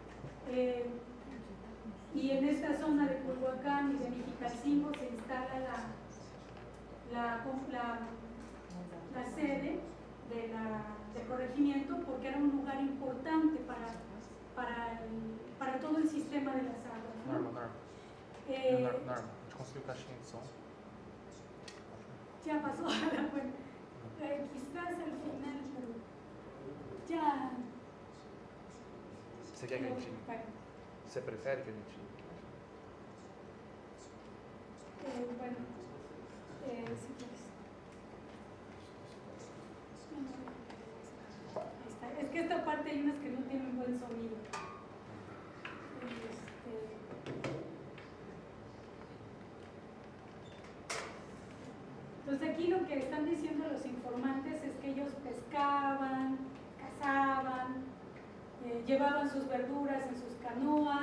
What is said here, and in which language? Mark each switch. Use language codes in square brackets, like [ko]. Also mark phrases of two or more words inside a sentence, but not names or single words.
[es] Y en esta zona de Culhuacán y de Mexicalcingo se instala la sede del corregimiento, porque era un lugar importante para todo el sistema de las aguas, ¿no? [pt] Norma, a gente conseguiu caixinha de som. [es] Ya pasó, bueno, quizás al final, pero ya. [pt] Você quer que a gente... [es] Bueno, [pt] Você prefere que a gente... [es] bueno, si quieres. Ahí está. Es que esta parte hay unas que no tienen buen sonido. Entonces aquí lo que están diciendo los informantes es que ellos pescaban, cazaban, llevaban sus verduras en sus canoas.